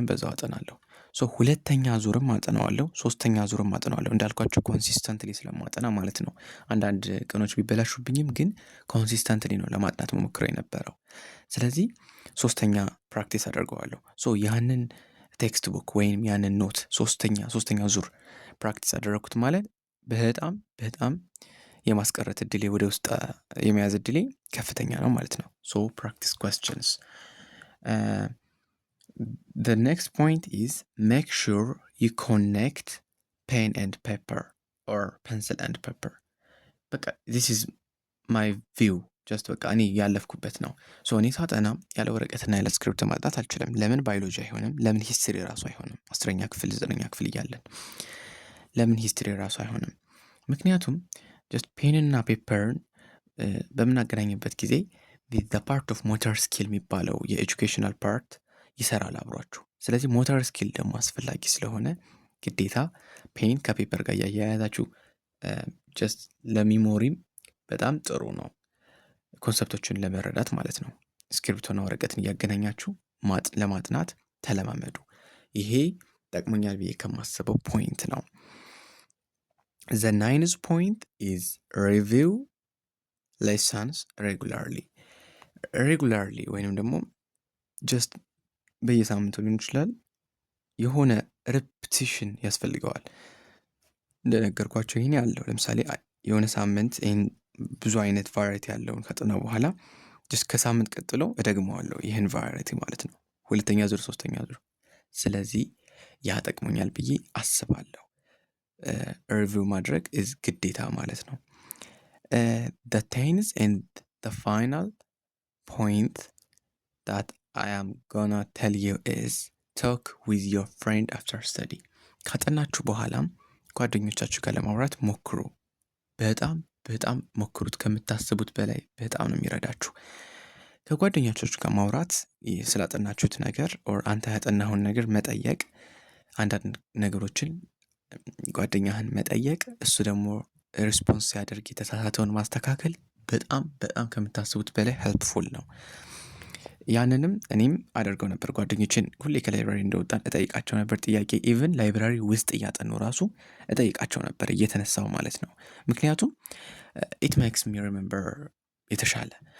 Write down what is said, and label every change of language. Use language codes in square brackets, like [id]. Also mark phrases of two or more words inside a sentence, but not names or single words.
[am] በዛው አጠናለሁ። ሁለተኛ ዙርም አጠናዋለሁ፣ ሶስተኛ ዙርም አጠናዋለሁ። እንዳልኳቸው ኮንሲስተንትሊ ስለማጠና ማለት ነው። አንዳንድ ቀኖች ቢበላሹብኝም ግን ኮንሲስተንትሊ ነው ለማጥናት መሞክረው የነበረው። ስለዚህ ሶስተኛ ፕራክቲስ አደርገዋለሁ። ያንን ቴክስት ቡክ ወይም ያንን ኖት ሶስተኛ ዙር ፕራክቲስ አደረግኩት ማለት በጣም በጣም የማስቀረት እድሌ ወደ ውስጥ የመያዝ እድሌ ከፍተኛ ነው ማለት ነው። [en] practice questions. The next point is make sure you connect pen and paper or pencil and paper። [am] በቃ [en] this is my view just [am] በቃ እኔ ያለፍኩበት ነው። እኔ ሳጠና ያለ ወረቀትና ያለ ስክሪፕት ማጥናት አልችልም። ለምን ባዮሎጂ አይሆንም? ለምን ሂስትሪ ራሱ አይሆንም? 10ኛ ክፍል 9ኛ ክፍል እያለን ለምን ሂስትሪ ራሱ አይሆንም? ምክንያቱም ጀስት ፔንና ፔፐርን በምናገናኝበት ጊዜ [en] the part of motor skill [am] የሚባለው የኤጁኬሽናል ፓርት ይሰራል አብሯችሁ። ስለዚህ [en] motor skill [am] ደግሞ አስፈላጊ ስለሆነ ግዴታ ፔን ከፔፐር ጋር እያያያዛችሁ ጀስት ለሚሞሪም በጣም ጥሩ ነው፣ ኮንሰፕቶችን ለመረዳት ማለት ነው። እስክሪብቶና ወረቀትን እያገናኛችሁ ለማጥናት ተለማመዱ። ይሄ ጠቅሞኛል ብዬ ከማስበው ፖይንት ነው። [en] The 9th point is review lessons regularly [am] ወይንም ደግሞ just በየሳምንቱ ሊሆን ይችላል። የሆነ ሬፕቲሽን ያስፈልገዋል። እንደነገርኳቸው ይሄን ያለው ለምሳሌ የሆነ ሳምንት ይሄን ብዙ አይነት ቫራይቲ ያለውን ከጥናው በኋላ just ከሳምንት ቀጥሎ እደግመዋለሁ ይሄን ቫራይቲ ማለት ነው፣ ሁለተኛ ዙር ሶስተኛ ዙር። ስለዚህ ያጠቅሞኛል ብዬ አስባለሁ። ሪቪው ማድረግ is ግዴታ ማለት ነው። [en] The 10th and the final point that I am gonna tell you is talk with your friend after study። [am] ካጠናችሁ በኋላም ጓደኞቻችሁ ጋር ለማውራት ሞክሩ። በጣም በጣም ሞክሩት። ከምታስቡት በላይ በጣም ነው የሚረዳችሁ። ከጓደኞቻችሁ ጋር ማውራት ስላጠናችሁት ነገር ኦር አንተ ያጠናኸውን ነገር መጠየቅ፣ አንዳንድ ነገሮችን ጓደኛህን መጠየቅ፣ እሱ ደግሞ ሪስፖንስ ሲያደርግ የተሳሳተውን ማስተካከል በጣም በጣም ከምታስቡት በላይ ሄልፕፉል ነው። ያንንም እኔም አደርገው ነበር። ጓደኞችን ሁሌ ከላይብራሪ እንደወጣን እጠይቃቸው ነበር ጥያቄ። ኢቭን ላይብራሪ ውስጥ እያጠኑ ራሱ እጠይቃቸው ነበር እየተነሳው ማለት ነው። ምክንያቱም [en] it makes me remember [am] የተሻለ